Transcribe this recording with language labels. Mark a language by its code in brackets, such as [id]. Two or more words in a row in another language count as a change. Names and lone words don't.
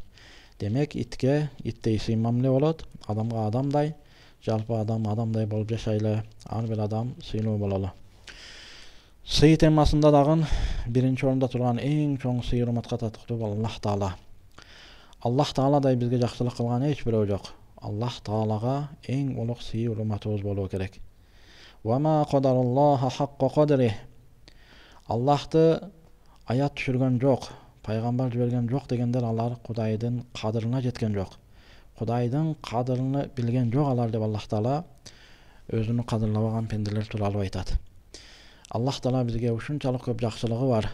[ky] Демек итке иттей сый мамиле болот, адамга адамдай, жалпы адам адамдай болуп жашайлы, ар бир адам сыйлуу бололу. Сый темасында дагы биринчи орунда турган эң чоң сый урматка татыктуу бул Аллах Таала. Аллах Тааладай бизге жакшылык кылган эч бирөө жок. Аллах Таалага эң улук сый урматыбыз болуу керек. [ar] وما قدروا الله حق قدره. [ky] Аллахты аят түшүргөн жок, пайгамбар жиберген жок дегендер алар Кудайдын кадырына жеткен жок. Кудайдын кадырын билген жок алар деп Аллах Таала өзүнү кадырлабаган пенделер тууралуу айтат. Аллах Таала бизге ушунчалык көп жакшылыгы бар.